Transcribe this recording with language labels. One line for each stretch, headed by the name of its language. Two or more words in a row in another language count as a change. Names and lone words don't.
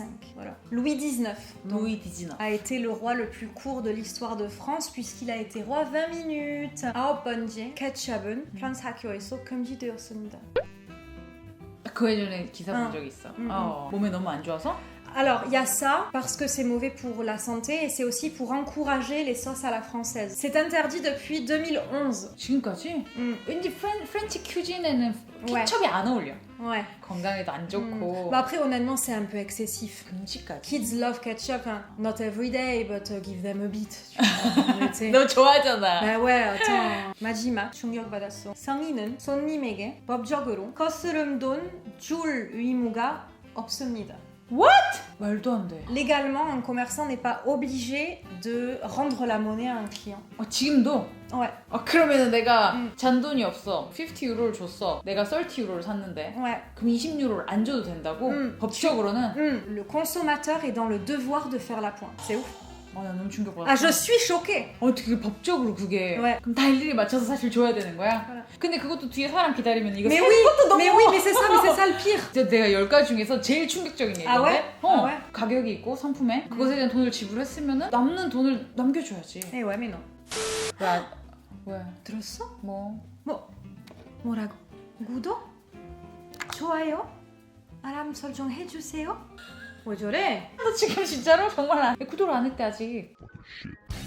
French: Voilà. Louis XIX donc,
Korean: 루이 디즈너.
French: a été le roi le plus court de l'histoire de France puisqu'il a été roi 20 minutes.
Korean: 9번째, 케첩은 프랑스 학교에서 금지되었습니다. 그 예전에 기사 본 적 있어. 음. 몸에 너무 안 좋아서?
French: Alors, il y a ça parce que c'est mauvais pour la santé et c'est aussi pour encourager les sauces à la française. C'est interdit depuis 2011.
Korean: 지금까지? 왠지 프렌치 큐진에는
French: Ouais.
Korean: 케첩이 안 어울려.
French: Ouais.
Korean: 건강에도 안 좋고.
French: Bah après, honnêtement, c'est un peu excessif.
Korean: 금지까지.
English: Kids love ketchup, hein. Not every day, but give them a bit.
French: tu vois. Tu sais.
Korean: 너 좋아하잖아.
French: Bah ouais, attends.
Korean: 마지막 충격받았어. 상인은 손님에게 법적으로 거스름 돈 줄 의무가 없습니다. What? 말도 안 돼.
French: Légalement, un commerçant n'est pas obligé de rendre la monnaie à un client.
Korean: 지금도?
French: Ouais,
Korean: 그러면은 내가 잔돈이 없어. 50유로를 줬어. 내가 30유로를 샀는데.
French: ouais.
Korean: 그럼 20유로를 안 줘도 된다고? 법적으로는?
French: Le consommateur est dans le devoir de faire la pointe. C'est ouf.
Korean: 나 너무 충격받았어.
French: Ah, je suis choquée.
Korean: 어떻게 법적으로 그게?
French: Ouais.
Korean: 그럼 다 일일이 맞춰서 사실 줘야 되는 거야?
French: Voilà.
Korean: 근데 그것도 뒤에 사람 기다리면 이거
French: Mais
Korean: 세
French: oui,
Korean: 것도 너무
French: mais oui, mais c'est ça le pire.
Korean: 진짜 내가 10가지 중에서 제일 충격적인 얘기인데 아, 왜? 아, 왜? 가격이 있고 상품에 그것에 대한 돈을 지불했으면 남는 돈을 남겨줘야지.
French: Eh ouais, mais non.
Korean: 왜? 들었어? 뭐? 뭐라고? 구독? 좋아요? 알람 설정 해주세요? 왜 저래? 너 지금 진짜로? 정말 구독을 안 했대 아직.